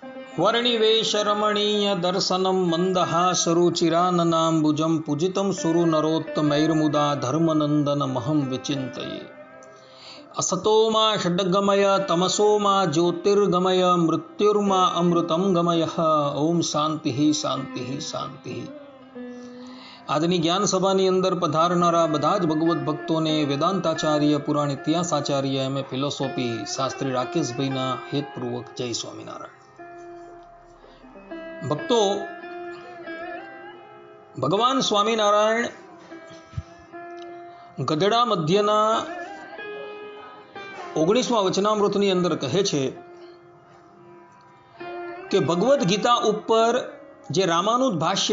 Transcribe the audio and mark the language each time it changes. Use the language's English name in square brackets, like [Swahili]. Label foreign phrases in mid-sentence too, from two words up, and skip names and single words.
[Sanskrit] वर्णिवेशरमणीय दर्शनं मन्दहासरुचिराननाम्बुजं पूजितं सुरनरोत्तमैर्मुदा धर्मनन्दनमहं विचिन्तये। असतो मा षड्गमय तमसो मा ज्योतिर्गमय मृत्युर्मा अमृतं गमयः। ओम शांति शांति शांति। [Gujarati] આજની જ્ઞાન સભાની અંદર પધારનારા બધા જ ભગવત ભક્તોને વેદાંતાચાર્ય પુરાણ ઇતિહાસાચાર્ય એમ.એ. ફિલોસોફી શાસ્ત્રી રાકેશભાઈના હેતપૂર્વક જય સ્વામિનારાયણ। ભક્તો, ભગવાન સ્વામિનારાયણ ગધેડા મધ્યના 19મા વચનામૃતની અંદર કહે છે કે ભગવદ્ ગીતા ઉપર જે રામાનુજ ભાષ્ય